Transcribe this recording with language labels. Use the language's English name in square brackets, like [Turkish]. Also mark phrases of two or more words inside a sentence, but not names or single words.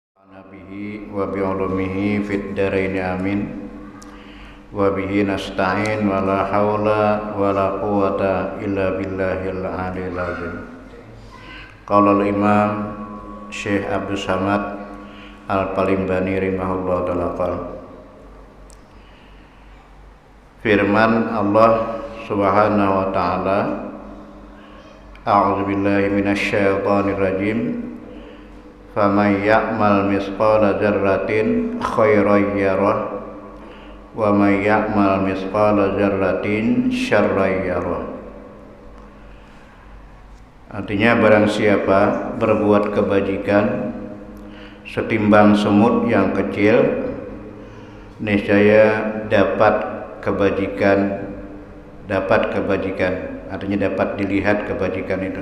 [Arabic] نبيه وبعلومه في الدارين آمين وبه نستعين ولا حول ولا قوة إلا بالله العلي العظيم. قال الإمام الشيخ عبد الصمد الفلمباني رحمه الله تعالى، firman Allah سبحانه وتعالى، أعوذ بالله من الشيطان الرجيم، فمن يعمل مثقال ذرة خيرا يره ومن يعمل مثقال ذرة شرا يره. [Indonesian] Artinya, barang siapa berbuat kebajikan setimbang semut yang kecil, niscaya dapat kebajikan, artinya dapat dilihat kebajikan itu.